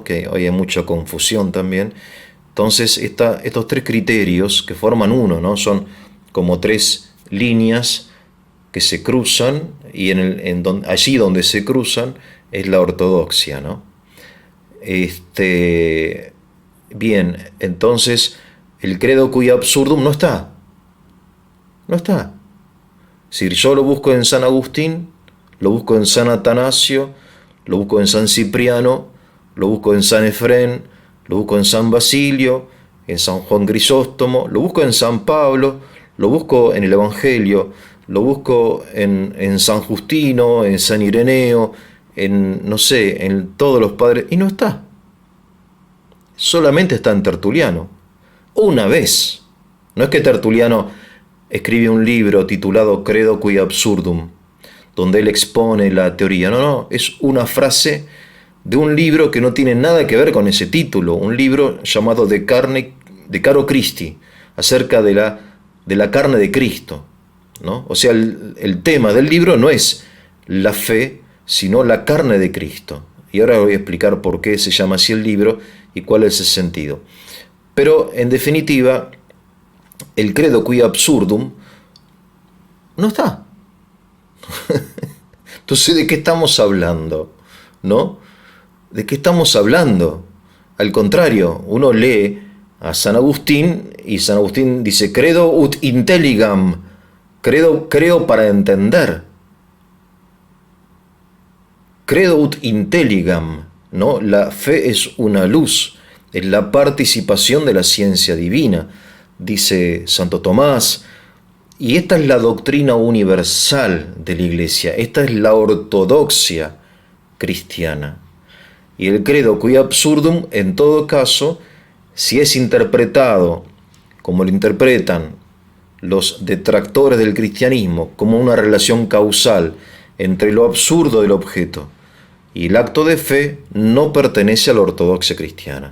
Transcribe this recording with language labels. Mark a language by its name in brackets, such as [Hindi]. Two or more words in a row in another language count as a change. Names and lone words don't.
[Spanish] Que hoy hay mucha confusión también. Entonces, estos tres criterios que forman uno, ¿no? Son como tres líneas que se cruzan y allí donde se cruzan es la ortodoxia, ¿no? Bien, entonces el [Latin] credo cui absurdum [Spanish] no está. No está. Si yo lo busco en San Agustín, lo busco en San Atanasio, lo busco en San Cipriano, lo busco en San Efrén, lo busco en San Basilio, en San Juan Crisóstomo, lo busco en San Pablo, lo busco en el Evangelio, lo busco en San Justino, en San Ireneo, no sé, en todos los padres, y no está. Solamente está en Tertuliano. Una vez. No es que Tertuliano escribe un libro titulado Credo cui absurdum, donde él expone la teoría. No, es una frase de un libro que no tiene nada que ver con ese título, un libro llamado De Caro Christi, acerca de la carne de Cristo, ¿no? O sea, el tema del libro no es la fe, sino la carne de Cristo. Y ahora voy a explicar por qué se llama así el libro y cuál es el sentido. Pero, en definitiva, el [Latin] credo cui absurdum [Spanish] no está. Entonces, ¿de qué estamos hablando? ¿No? ¿De qué estamos hablando? Al contrario, uno lee a San Agustín y San Agustín dice, [Latin] credo ut intelligam, [Spanish] creo para entender. [Latin] Credo ut intelligam, [Spanish] ¿no? La fe es una luz, es la participación de la ciencia divina, dice Santo Tomás. Y esta es la doctrina universal de la Iglesia, esta es la ortodoxia cristiana. Y el [Latin] credo cui absurdum, [Spanish] en todo caso, si es interpretado como lo interpretan los detractores del cristianismo, como una relación causal entre lo absurdo del objeto y el acto de fe, no pertenece a la ortodoxia cristiana.